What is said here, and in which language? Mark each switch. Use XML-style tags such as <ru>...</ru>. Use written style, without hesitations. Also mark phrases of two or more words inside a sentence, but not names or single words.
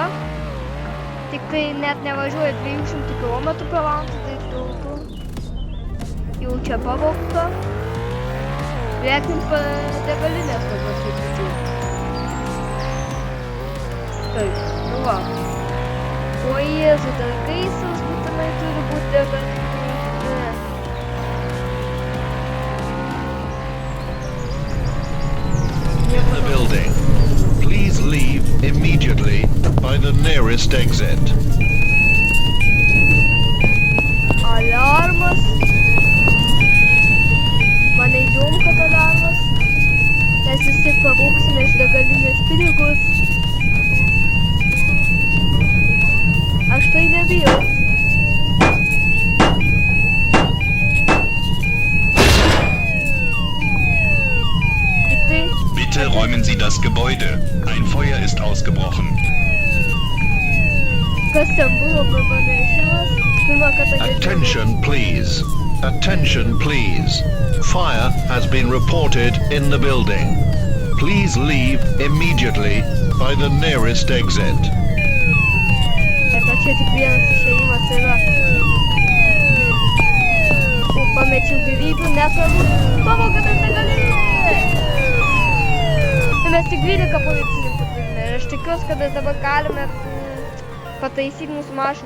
<lt>Tik tai net nevažiuoja 200 km per valandą, tai daug. Jau čia pavogta. Lekim degalinės dabar sakyčiau. Taip, nu va. O Jėzu, dar gaisras būtinai turi būti degalinė.</lt> <en>In the building. Please leave immediately by the nearest exit.</en> <lt>Alarmas. Man įdomu, kad alarmas. Mes vis tiek pavogsime iš degalinės pinigus. Aš tai nebijau.</lt> <de>Bitte räumen Sie das Gebäude. Ein Feuer ist ausgebrochen.</de> <lt>Kas ten buvo pranešimas? Pirmą kartą girdėjau.</lt> <en>Attention please. Fire has been reported in the building. Please leave immediately by the nearest exit.</en> <lt>Čia tik vienas išėjimas yra. Pamečiau gyvybių, nesvarbu. Pavogėme degalinę! Mes tik 12 policininkų turime ir aš tikiuosi, kad mes dabar galime pataisyti mūsų mašiną.</lt>